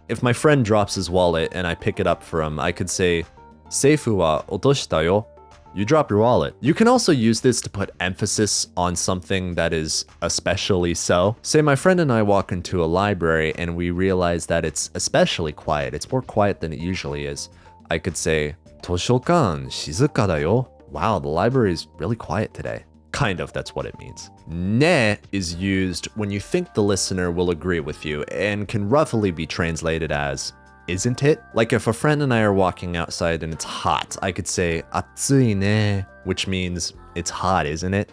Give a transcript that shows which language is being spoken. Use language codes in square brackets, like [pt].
[en] If my friend drops his wallet and I pick it up for him, I could say, [ja] Seifu wa otoshita yo. [en] You drop your wallet. You can also use this to put emphasis on something that is especially so. Say my friend and I walk into a library and we realize that it's especially quiet. It's more quiet than it usually is. I could say, [ja] 図書館静かだよ. [en] Wow, the library is really quiet today. Kind of, that's what it means. Ne is used when you think the listener will agree with you and can roughly be translated as, isn't it? Like if a friend and I are walking outside and it's hot, I could say, [ja] 暑いね, [en] which means it's hot, isn't it?